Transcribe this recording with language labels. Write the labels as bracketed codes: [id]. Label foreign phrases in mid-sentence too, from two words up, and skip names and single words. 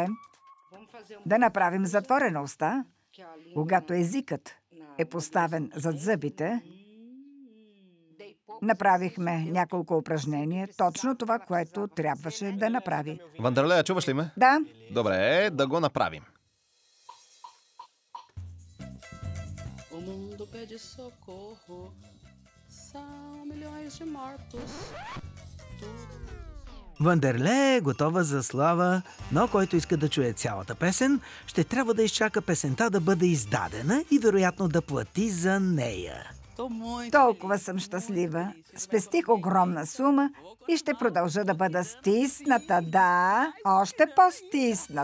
[bg] Да направим затворена уста, когато езикът е поставен зад зъбите. Направихме няколко упражнения, точно това, което трябваше да направи. Вандерлея, чуваш ли ме? Да. Добре, да го направим. [pt] O mundo pede socorro, são milhões de mortos. [bg] Вандерле е готова за слава, но който иска да чуе цялата песен, ще трябва да изчака песента да бъде издадена и вероятно да плати за нея. Толкова съм щастлива. Спестих огромна сума и ще продължа да бъда стисната, да, още по-стисната.